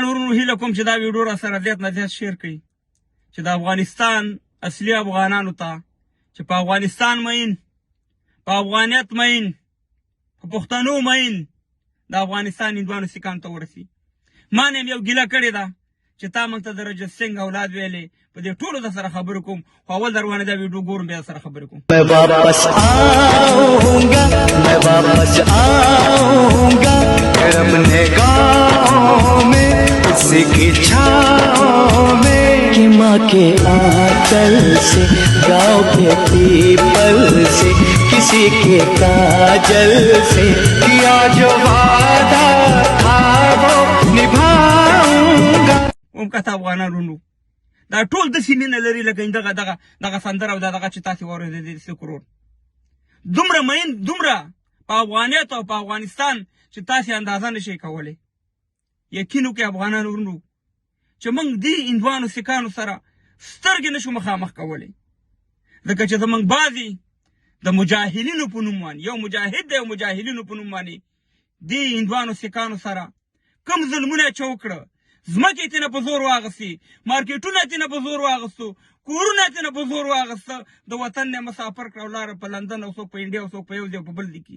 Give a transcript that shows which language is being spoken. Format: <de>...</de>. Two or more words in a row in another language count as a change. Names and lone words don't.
<ps>ورونو هیله کوم چې دا ویډیو را سره زیات نه زیات شیر کړئ چې د افغانستان اصلي افغانانو ته چې په افغانستان مین، په افغانیت مین، په پښتنو مین د افغانستان هندوانو سیکانو ته ورسي. ما نه یو ګیله کړې ده چې تا موږ ته د رجت سنګ اولاد ویلې، په دې ټولو در سره خبرې کوم، خو اول در باندې دا ویډیو ګورم بیا سره خبرې کوم.</ps> <hi>मैं वापस आऊंगा फिर अपने गाँव में उसी की छाँव में कि माँ के आंचल से गाँव के पीपल से किसी के काजल से किया जो वादा था वो निभाऊंगा.</hi> <ps>کته افغانانو دا ټول د سیمینه لري لکه دغه سندره او دغه چې تاسو واورئ د کرور دومره مین، دومره په افغانیت او په افغانستان چې تاسو اندازه نشئ کولی. یقین وکړئ افغانانو ورونو چې موږ دې هندوانو سیکانو سره سترګې نشو مخامخ کولی، ځکه چې زموږ بعضې د مجاهلینو په نوم باندې، یو مجاهد دی او مجاهلینو په نوم باندې دې هندوانو سیکانو سره کوم ظلمونه یې چوکړه، ځمکې یې تېنه په زور واغستې، مارکېټونه یې تېنه په زور واغستو، کورونه یې تېنه په زور واغسته، د وطن نه مسافر کړه ولاړه په لندن او څوک په انډیا او څوک په یو ځای او په بل ځای کې.</ps>